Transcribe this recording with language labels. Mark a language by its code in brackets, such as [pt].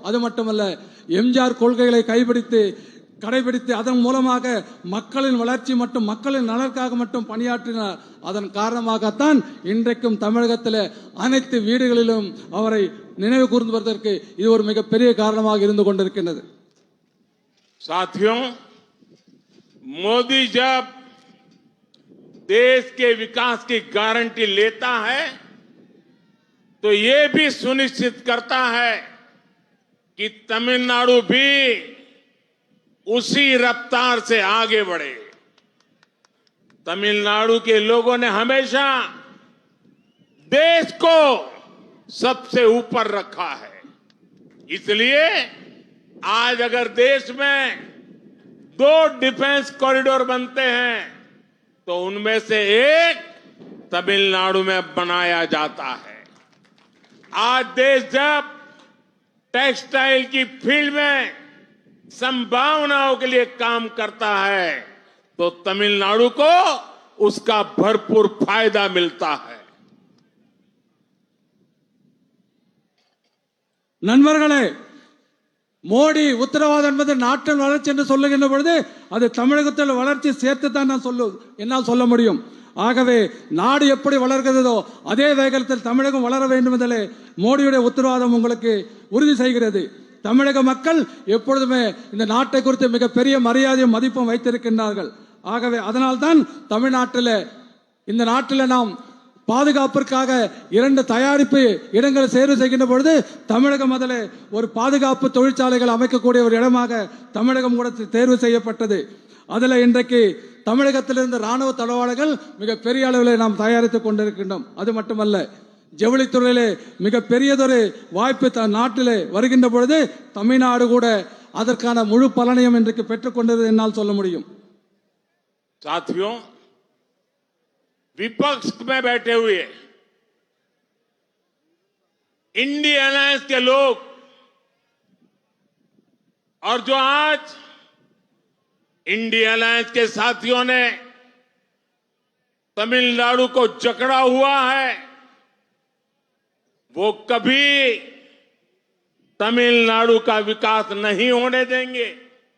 [ta] அது மட்டுமல்ல, எம்ஜிஆர் கொள்கைகளை கடைபிடித்து அதன் மூலமாக மக்களின் வளர்ச்சி மற்றும் மக்களின் நலனுக்காக மட்டும் பணியாற்றினார். அதன் காரணமாகத்தான் இன்றைக்கும் தமிழகத்தில் அனைத்து வீடுகளிலும் அவரை நினைவு கூர்ந்துவதற்கு இது ஒரு மிகப்பெரிய காரணமாக இருந்து கொண்டிருக்கின்றது. [hi] साथियों, मोदी जब देश के विकास की गारंटी लेता है तो ये भी सुनिश्चित करता है कि तमिलनाडु भी उसी रफ्तार से आगे बढ़े। तमिलनाडु के लोगों ने हमेशा देश को सबसे ऊपर रखा है। इसलिए आज अगर देश में 2 डिफेंस कॉरिडोर बनते हैं तो उनमें से एक तमिलनाडु में बनाया जाता है। आज देश जब टेक्सटाइल की फील्ड में संभावनाओं के लिए काम करता है तो तमिलनाडु को उसका भरपूर फायदा मिलता है। [ta] நண்பர்களே, மோடி உத்தரவாதம் என்பது நாட்டின் வளர்ச்சி என்று சொல்லுகின்ற பொழுது அது தமிழகத்தில் வளர்ச்சி சேர்த்து தான் என்னால் சொல்ல முடியும். ஆகவே நாடு எப்படி வளர்கிறதோ அதே வேகத்தில் தமிழகம் வளர வேண்டும் என்பதிலே மோடியுடைய உத்தரவாதம் உங்களுக்கு உறுதி செய்கிறது. தமிழக மக்கள் எப்பொழுதுமே இந்த நாட்டை குறித்து மிகப்பெரிய மரியாதையும் மதிப்பும் வைத்திருக்கின்றார்கள். ஆகவே அதனால்தான் தமிழ்நாட்டில் இந்த நாட்டில் நாம் பாதுகாப்பிற்காக 2 தயாரிப்பு இடங்களை தேர்வு செய்கின்ற பொழுது தமிழகம் அதில் ஒரு பாதுகாப்பு தொழிற்சாலைகள் அமைக்கக்கூடிய ஒரு இடமாக தமிழகம் கூட தேர்வு செய்யப்பட்டது. அதில் இன்றைக்கு தமிழகத்திலிருந்து ராணுவ தளவாடங்கள் மிக பெரிய அளவில் நாம் தயாரித்துக் கொண்டிருக்கின்றோம். அது மட்டுமல்ல, ஜவுளித்துறையிலே மிக பெரியதொரு வாய்ப்பு நாட்டிலே வருகின்ற பொழுது தமிழ்நாடு கூட அதற்கான முழு பலனையும் இன்றைக்கு பெற்றுக் கொண்டது என்னால் சொல்ல முடியும். [hi] साथियों, विपक्ष में बैठे हुए इंडिया अलायंस के लोग और जो आज इंडिया अलायंस के साथियों ने तमिलनाडु को जकड़ा हुआ है, वो कभी तमिलनाडु का विकास नहीं होने देंगे।